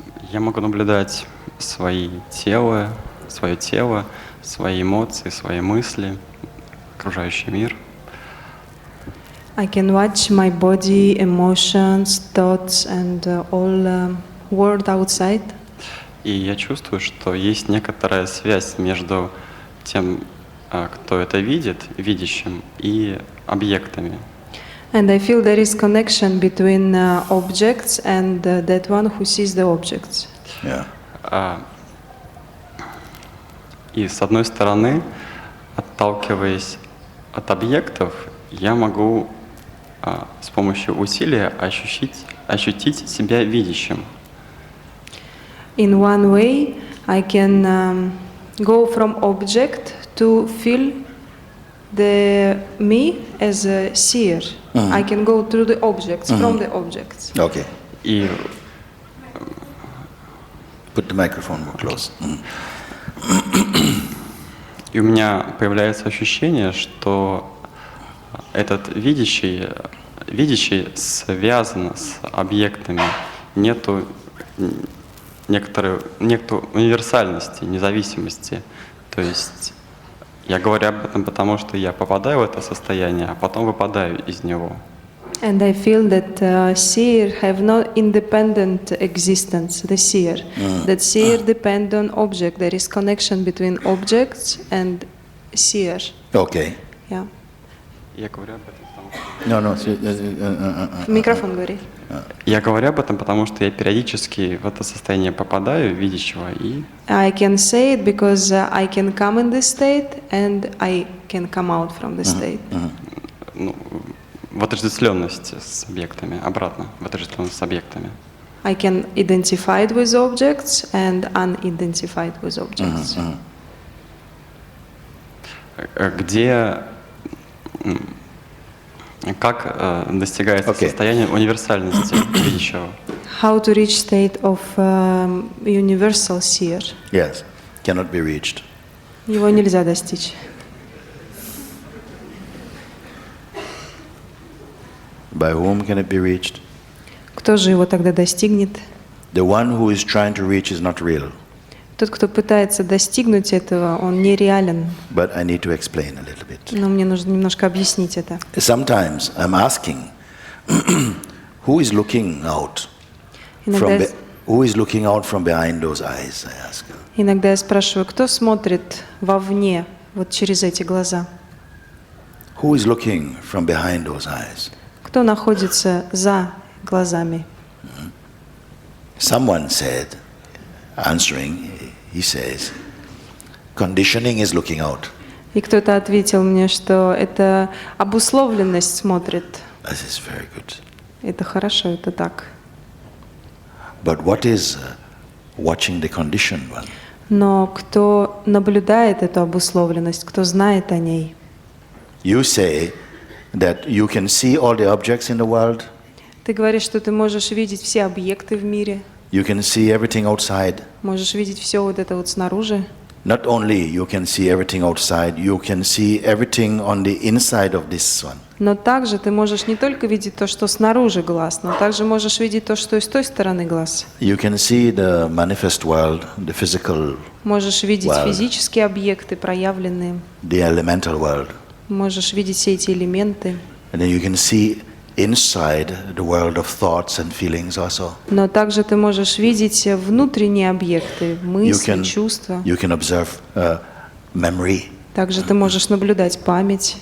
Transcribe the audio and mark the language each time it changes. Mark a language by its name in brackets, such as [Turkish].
[Russian] Я могу наблюдать свое тело, свои эмоции, свои мысли, окружающий мир. [English] I can watch my body, emotions, thoughts, and all world outside. [Russian] И я чувствую, что есть некоторая связь между тем, кто это видит, видящим, и объектами. [English] And I feel there is connection between objects and that one who sees the objects. Yeah. [Russian] И с одной стороны, отталкиваясь от объектов, я могу с помощью усилия ощутить себя видящим. [English] In one way, I can go from object to feel me as a seer, I can go through the objects, from the objects. Okay. [Russian] И [English] Put the microphone more close. [Russian] И у меня появляется ощущение, что этот видящий связан с объектами. Нету нету универсальности, независимости. То есть я говорю об этом, потому что я попадаю в это состояние, а потом выпадаю из него. [English] And I feel that seer have no independent existence, the seer. That seer depend on object. There is connection between objects and seer. Okay. Yeah. [Russian] Я говорю об этом, потому что... [English] No. [Russian] В микрофон говори. Я говорю об этом, потому что я периодически в это состояние попадаю, видящего, и [English] I can say it because I can come in this state and I can come out from the state. [Russian] ну, в отождествленности с объектами, обратно, в отождествленность с объектами. [English] I can identify it with objects and unidentified with objects. [Russian] Где, как достигается состояние универсальности видящего? [English] How to reach state of universal seer? Yes. Cannot be reached. [Russian] Его нельзя достичь. [English] By whom can it be reached? [Russian] Кто же его тогда достигнет? [English] The one who is trying to reach is not real. [Russian] Тот, кто пытается достигнуть этого, он нереален. [English] But I need to explain a little bit. [Russian] Но мне нужно немножко объяснить это. [English] Sometimes I'm asking, who is looking out [Russian] Иногда, [English] who is looking out from behind those eyes? I ask. [Russian] иногда я спрашиваю, кто смотрит вовне, вот через эти глаза? [English] Who is looking from behind those eyes? [Russian] Кто находится за глазами? [English] Someone said, answering, he says, conditioning is looking out. [Russian] И кто-то ответил мне, что это обусловленность смотрит. [English] This is very good. [Russian] Это хорошо, это так. [English] But what is watching the conditioned one? [Russian] Но кто наблюдает эту обусловленность, кто знает о ней? [English] You say that you can see all the objects in the world, [Russian] Ты говоришь, что ты можешь видеть все объекты в мире, [English] you can see everything outside. [Russian] можешь видеть все вот это вот снаружи. [English] Not only you can see everything outside, you can see everything on the inside of this one. [Russian] Но также ты можешь не только видеть то, что снаружи глаз, но также можешь видеть то, что и с той стороны глаз. [English] You can see the manifest world, the physical, [Russian] Можешь видеть [English] Wow. [Russian] физические объекты, проявленные. [English] the elemental world. [Russian] Можешь видеть все эти элементы. [English] And then you can see inside the world of thoughts and feelings also. [Russian] Но также ты можешь видеть внутренние объекты, мысли, чувства. [English] You can observe memory, [Russian] Также ты можешь наблюдать память,